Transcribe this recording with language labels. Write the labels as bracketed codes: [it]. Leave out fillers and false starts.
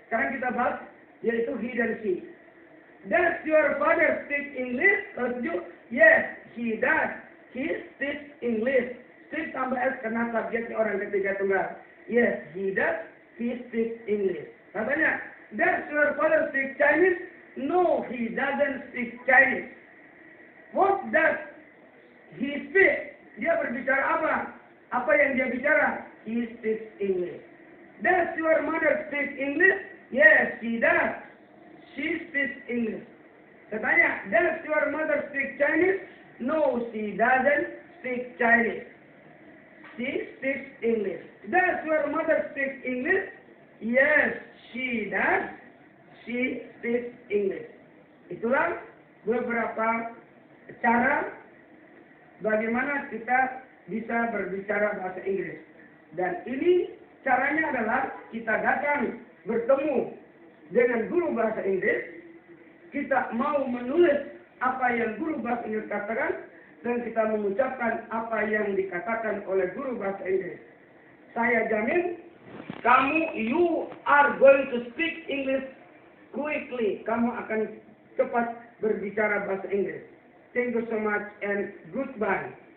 [id] Sekarang kita bahas, yaitu he dan she. [en] Does your father speak English? [id] Kalau setuju, [en] yes, he does. He speaks English. [id] Speak tambah S karena subjeknya orang ketiga tunggal. [en] Yes, he does. He speaks English. Katanya, does your father speak Chinese? No, he doesn't speak Chinese. What does he speak? [id] Dia berbicara apa? Apa yang dia bicara? [en] He speaks English. Does your mother speak English? Yes, she does. She speaks English. Katanya, does your mother speak Chinese? No, she doesn't speak Chinese. She speaks English. Does your mother speak English? Yes, she does. She speaks English. [id] Itulah beberapa cara bagaimana kita bisa berbicara bahasa Inggris. Dan ini caranya adalah kita datang bertemu dengan guru bahasa Inggris. Kita mau menulis apa yang guru bahasa Inggris katakan. Dan kita mengucapkan apa yang dikatakan oleh guru bahasa Inggris. Saya jamin, [en] you are going to speak English quickly. [id] Kamu akan cepat berbicara bahasa Inggris. [en] Thank you so much and goodbye.